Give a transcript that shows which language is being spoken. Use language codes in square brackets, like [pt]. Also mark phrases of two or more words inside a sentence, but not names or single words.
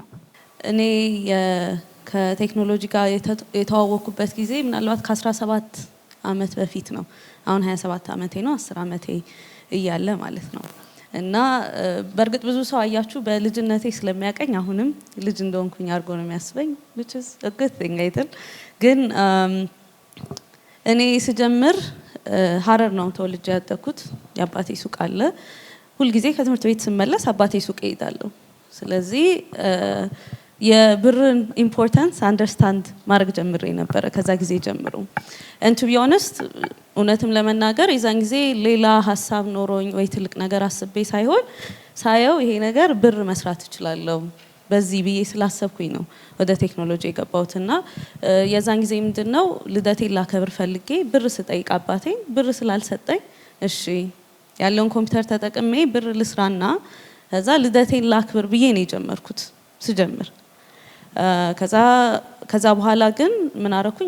[am] እኔ ከቴክኖሎጂ ጋር የተዋወቅኩበት ጊዜ ምናልባት ከ17 ዓመት በፊት ነው። አሁን 27 ዓመቴ ነው። 10 ዓመቴ እያለ ማለት ነው። እና በእርግጥ ብዙ ሰው አያችሁ በልጅነቴ ስለሚያቀኝ አሁንም ልጅ እንደሆንኩኝ አድርጎ ነው የሚያስበኝ [en] which is a good thing [am] አይደል? ግን እኔ ስጀምር ሀረር ነው ተወልጄ ያደኩት። የአባቴ ሱቅ አለ። ሁልጊዜ ከትምህርት ቤት ስመለስ አባቴ ሱቅ እሄዳለሁ። ስለዚህ የብርን [en] importance understand [am] ማድረግ ጀምሬ ነበረ ከዛ ጊዜ ጀምሮ። [en] and to be honest [am] እውነትም ለመናገር የዛን ጊዜ ሌላ ሀሳብ ኖሮኝ ወይ ትልቅ ነገር አስቤ ሳይሆን ሳየው ይሄ ነገር ብር መስራት እችላለሁ በዚህ ብዬ ስላሰብኩኝ ነው ወደ ቴክኖሎጂ የገባሁትና የዛን ጊዜ ምንድነው ልደቴን ላከብር ፈልጌ ብር ስጠይቅ አባቴ ብር ስላልሰጠኝ እሺ ያለውን ኮምፒውተር ተጠቅሜ ብር ልስራና ከዛ ልደቴን ላክብር ብዬ ነው የጀመርኩት ስጀምር። ከዛ በኋላ ግን ምን አረኩኝ?